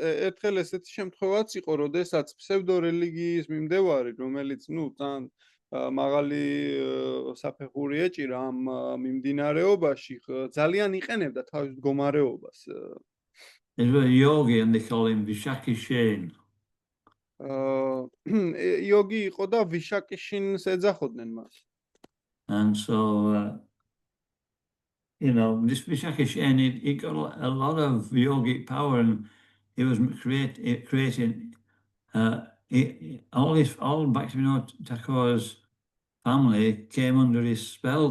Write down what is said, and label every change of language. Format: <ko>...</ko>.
<ka>ერთხელ ესეთი შემთხვევაც იყო, როდესაც ფსევდორელიგიის მიმდევარი, რომელიც თან მაღალი საფეხური ეჭირა ამ მიმდინარეობაში, ძალიან იყენებდა თავის მდგომარეობას.</ka> <en>He was a yogi and they call him Vishakishen.</en> <ka>იოგი იყო და ვიშაკიშინს ეძახოდნენ მას.</ka> <en>And so, this Vishakishen, he got a lot of yogic power and he was creating, all Bhaktivinoda Thakur's family came under his spell.</en>